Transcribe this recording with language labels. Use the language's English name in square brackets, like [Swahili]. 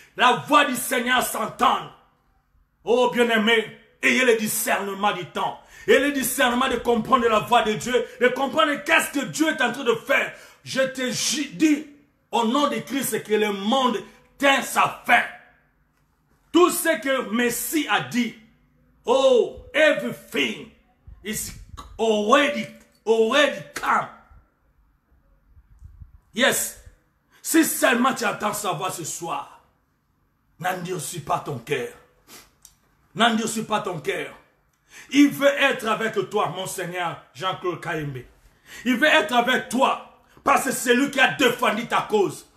[French] La voix du Seigneur s'entende. Oh bien-aimé, ayez le discernement du temps. Ayez le discernement de comprendre la voix de Dieu. De comprendre qu'est-ce que Dieu est en train de faire. Je te dis au nom de Christ que le monde tient sa fin. Tout ce que Messie a dit. [English] Oh, everything is already come. Yes. [French] Si seulement tu entends sa voix ce soir, n'endurcis pas ton cœur. N'endurcis pas ton cœur. Il veut être avec toi, mon Seigneur Jean-Claude Kayembe. Il veut être avec toi, parce que c'est lui qui a défendu ta cause.